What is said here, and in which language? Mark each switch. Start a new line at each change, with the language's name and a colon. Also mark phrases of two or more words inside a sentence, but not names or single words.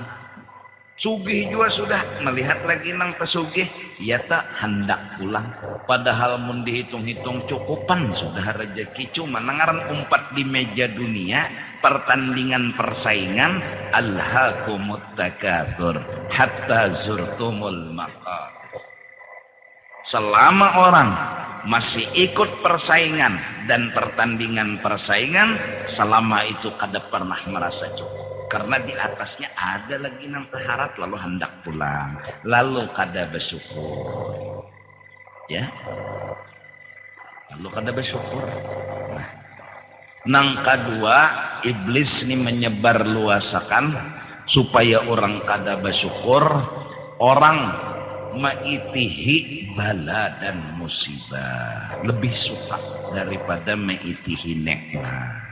Banjar: Sugih juga sudah melihat lagi nang tesugih, ya tak hendak pulang. Padahal mun dihitung-hitung cukupan sudah rezeki, cuma nangaran umpat di meja dunia, pertandingan persaingan,
Arabic: ألهاكم التكاثر حتى زرتم المقابر.
Banjar: Selama orang masih ikut persaingan dan pertandingan persaingan, selama itu kada pernah merasa cukup. Karena di atasnya ada lagi nang terharap, lalu hendak pulang, lalu kada bersyukur, ya, lalu kada bersyukur. Nah, nang kedua, iblis ini menyebar luasakan supaya orang kada bersyukur, orang maitihi bala dan musibah, lebih suka daripada maitihi nikmat.